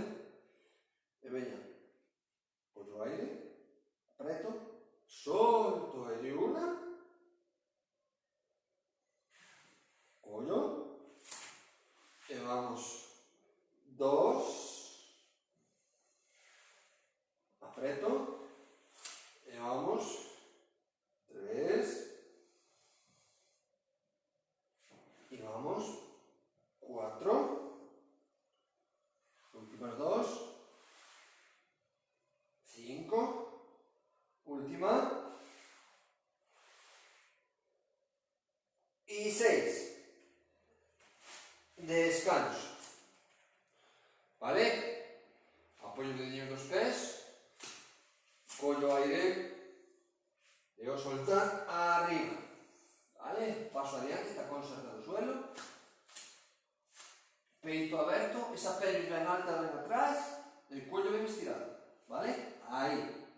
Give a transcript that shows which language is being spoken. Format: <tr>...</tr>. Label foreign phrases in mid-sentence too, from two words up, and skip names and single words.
<gl>E veña, collo aire, apreto, solto aire, una, collo, e vamos, dos, apreto,</gl> <es>e vamos, tres, y vamos, cuatro, últimas dos, cinco, última, y seis.</es> <gl>Descanso, vale? Apoyo os dedinhos dos pés, collo aire e ao soltar arriba, vale? Paso adiante, tacón cerca do suelo, peito aberto, esa pelvis ben alta ben atrás,</gl> <es>el cuello</es> <gl>ben estirado, vale?</gl>